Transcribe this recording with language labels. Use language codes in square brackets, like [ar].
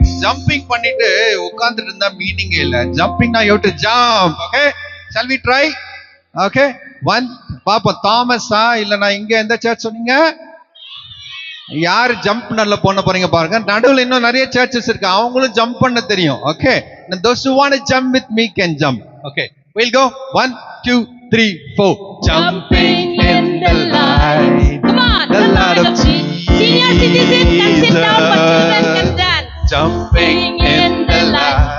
[ta] Jumping பண்ணிட்டு உட்கார்ந்துட்டு இருந்தா மீனிங் இல்ல. [en] Jumping now you have to jump, okay? Shall we try? Okay? One, [ta] பாப்போம். தாமஸா இல்லனா இங்க எந்த சர்ச் சொன்னீங்க? யார் ஜம்ப் பண்ணல பண்ண போறீங்க பாருங்க. நடுவுல இன்னும் நிறைய சர்ச்சஸ் இருக்கு. அவங்களும் ஜம்ப் பண்ண தெரியும். Okay? [en] And those who want to jump with me can jump. Okay. We'll go. 1, 2, 3, 4. Jumping in the light. Come on. The light of Senior citizens can sit down, but children can dance. Jumping in the light.